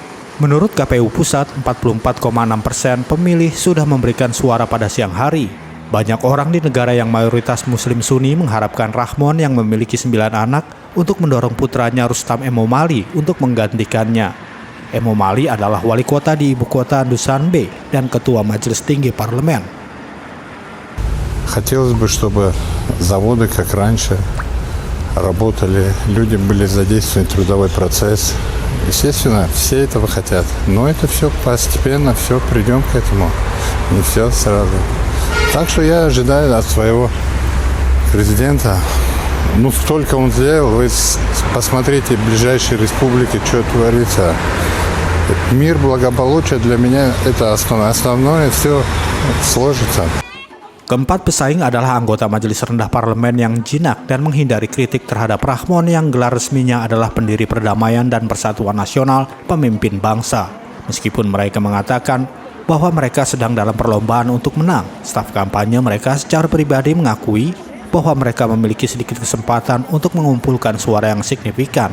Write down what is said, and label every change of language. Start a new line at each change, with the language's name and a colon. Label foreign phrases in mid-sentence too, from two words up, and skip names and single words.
Indonesian: Menurut KPU Pusat, 44,6% pemilih sudah memberikan suara pada siang hari. Banyak orang di negara yang mayoritas Muslim Sunni mengharapkan Rakhmon yang memiliki 9 anak untuk mendorong putranya Rustam Emomali untuk menggantikannya. Emomali adalah wali kota di ibu kota Душанбе dan ketua Majelis Tinggi Parlemen.
Russian: Хотелось бы, чтобы заводы, как раньше, работали, люди были задействованы в трудовой процесс. Естественно, все этого хотят, но это все постепенно, все придем к этому, не все сразу. Так что я ожидаю от своего президента, столько он сделал, вы посмотрите в ближайшие республики, что творится. Мир, благополучие для меня это основное, все сложится.
Indonesian: Keempat pesaing adalah anggota Majelis Rendah Parlemen yang jinak dan menghindari kritik terhadap Rakhmon yang gelar resminya adalah pendiri perdamaian dan persatuan nasional, pemimpin bangsa. Meskipun mereka mengatakan bahwa mereka sedang dalam perlombaan untuk menang, staf kampanye mereka secara pribadi mengakui bahwa mereka memiliki sedikit kesempatan untuk mengumpulkan suara yang signifikan.